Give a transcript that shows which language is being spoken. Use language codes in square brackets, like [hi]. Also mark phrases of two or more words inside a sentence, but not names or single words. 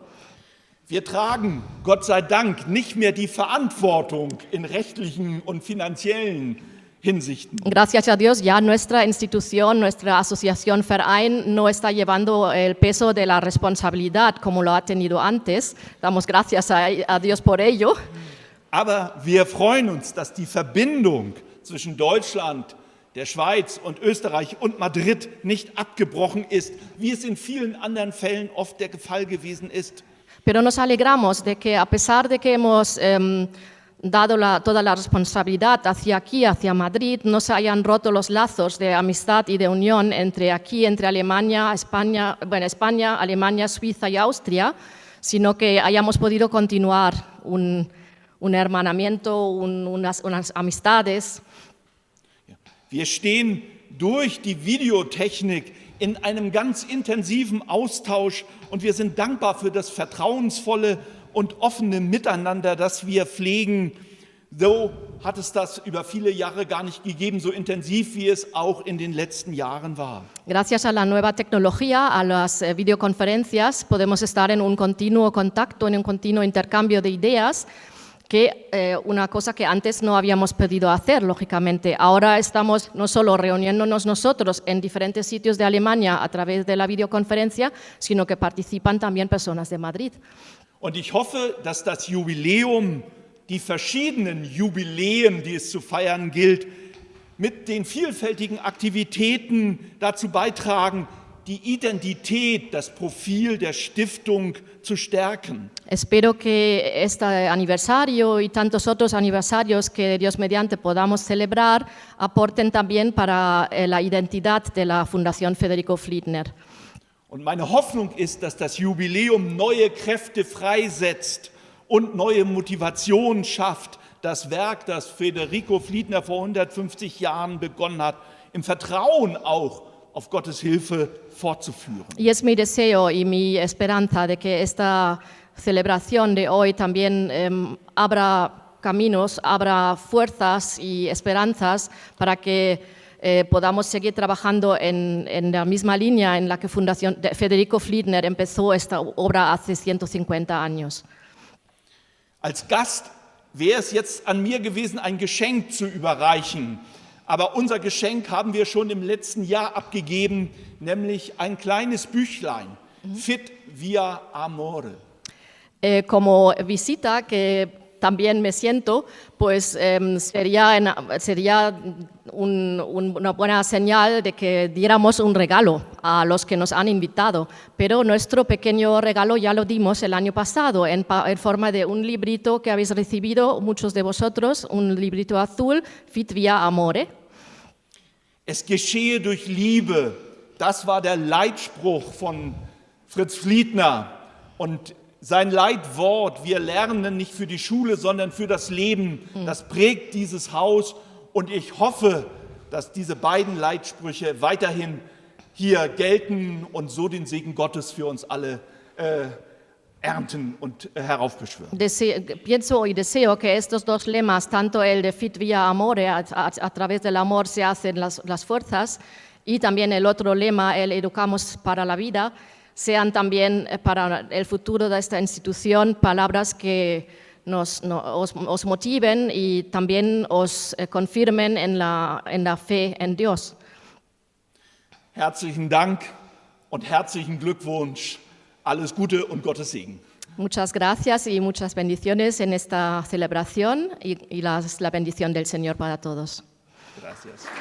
[de] Wir tragen, Gott sei Dank, nicht mehr die Verantwortung in rechtlichen und finanziellen Hinsichten. [es] Gracias a Dios, ya nuestra institución, nuestra asociación Verein no está llevando el peso de la responsabilidad como lo ha tenido antes. Damos gracias a Dios por ello. [de] Aber wir freuen uns, dass die Verbindung zwischen Deutschland, der Schweiz und Österreich und Madrid nicht abgebrochen ist, wie es in vielen anderen Fällen oft der Fall gewesen ist. [es] Pero nos alegramos de que, a pesar de que hemos dado toda la responsabilidad hacia aquí, hacia Madrid, no se hayan roto los lazos de amistad y de unión entre Alemania, España, Alemania, Suiza y Austria, sino que hayamos podido continuar un hermanamiento, unas amistades. [de] Wir stehen durch die Videotechnik in einem ganz intensiven Austausch und wir sind dankbar für das vertrauensvolle und offene Miteinander, das wir pflegen. So hat es das über viele Jahre gar nicht gegeben, so intensiv wie es auch in den letzten Jahren war. [es] Gracias a la nueva tecnología, a las videoconferencias, podemos estar en un continuo contacto, en un continuo intercambio de ideas, que una cosa que antes no habíamos podido hacer, lógicamente. Ahora estamos no solo reuniéndonos nosotros en diferentes sitios de Alemania a través de la videoconferencia, sino que participan también personas de Madrid. [de] Und ich hoffe, dass das Jubiläum, die verschiedenen Jubiläen, die es zu feiern gilt, mit den vielfältigen Aktivitäten dazu beitragen, die Identität, das Profil der Stiftung zu stärken. [es] Espero que este aniversario y tantos otros aniversarios que Dios mediante podamos celebrar aporten también para la identidad de la Fundación Federico Fliedner. [de] Und meine Hoffnung ist, dass das Jubiläum neue Kräfte freisetzt und neue Motivation schafft, das Werk, das Federico Fliedner vor 150 Jahren begonnen hat, im Vertrauen auch auf Gottes Hilfe fortzuführen. [es] Y es mi deseo y mi esperanza de que esta celebración de hoy también abra caminos, abra fuerzas y esperanzas para que podamos seguir trabajando en la misma línea en la que Fundación Federico Fliedner empezó esta obra hace 150 años. [de] Als Gast wäre es jetzt an mir gewesen, ein Geschenk zu überreichen. Aber unser Geschenk haben wir schon im letzten Jahr abgegeben, nämlich ein kleines Büchlein, [la] Fit via Amore. [es] Como visita, que también me siento, pues sería una buena señal de que diéramos un regalo a los que nos han invitado. Pero nuestro pequeño regalo ya lo dimos el año pasado en forma de un librito que habéis recibido muchos de vosotros, un librito azul, [la] Fit via Amore. [de] Es geschehe durch Liebe, das war der Leitspruch von Fritz Fliedner. Und sein Leitwort, wir lernen nicht für die Schule, sondern für das Leben, das prägt dieses Haus. Und ich hoffe, dass diese beiden Leitsprüche weiterhin hier gelten und so den Segen Gottes für uns alle ernten und heraufbeschwören. [es] Pienso y deseo que estos dos lemas, tanto el de [la] Fit via Amore, [es] a través del amor se hacen las fuerzas, y también el otro lema, el Educamos para la vida, sean también para el futuro de esta institución palabras que os motiven y también os confirmen en la fe en Dios. [de] Herzlichen Dank und herzlichen Glückwunsch. Alles Gute und Gottes Segen. [es] Muchas gracias y muchas bendiciones en esta celebración y la bendición del Señor para todos. Gracias.